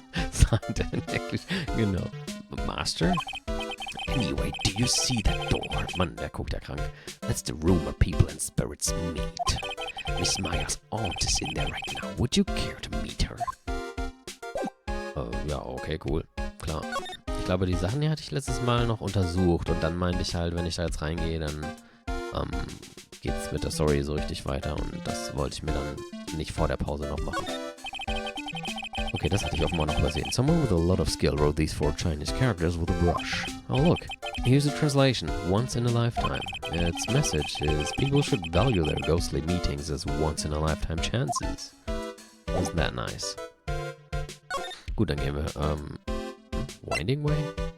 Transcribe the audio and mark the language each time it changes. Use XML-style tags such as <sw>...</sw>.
<en>Signed in English,</en> <de>genau.</de> <en>Master? Anyway, do you see that door?</en> <de>Mann, der guckt ja krank.</de> <en>That's the room where people and spirits meet. Miss Maya's aunt is in there right now. Would you care to meet her?</en> <de>Ja, okay, cool. Klar. Ich glaube, die Sachen hier hatte ich letztes Mal noch untersucht und dann meinte ich halt, wenn ich da jetzt reingehe, dann geht's mit der Story so richtig weiter und das wollte ich mir dann nicht vor der Pause noch machen. Okay, das hatte ich offenbar noch übersehen.</de> <en>Someone with a lot of skill wrote these 4 Chinese characters with a brush. Oh look, here's a translation. Once in a lifetime. Its message is people should value their ghostly meetings as once in a lifetime chances. Isn't that nice?</en> <de>Gut, dann gehen wir, Winding Way?</de>